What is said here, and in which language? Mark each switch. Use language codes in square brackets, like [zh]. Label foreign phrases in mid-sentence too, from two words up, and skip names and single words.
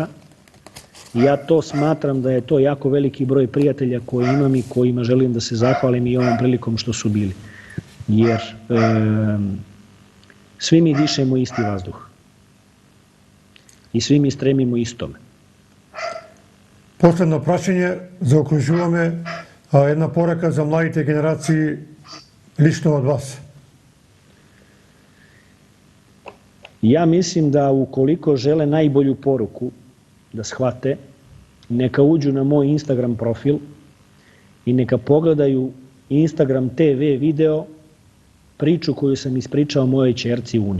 [sr] I ja to smatram da je to jako veliki broj prijatelja koji imam i kojima želim da se zahvalim i ovom prilikom što su bili. Jer svi mi dišemo isti vazduh. I svi mi stremimo istome. [mk] Последно прашање, заокружуваме една порака за младите генерации [sr] lično od vas? Ja mislim da ukoliko žele najbolju poruku da shvate, neka uđu na moj Instagram profil i neka pogledaju Instagram TV video priču koju sam ispričao mojoj ćerci Uni.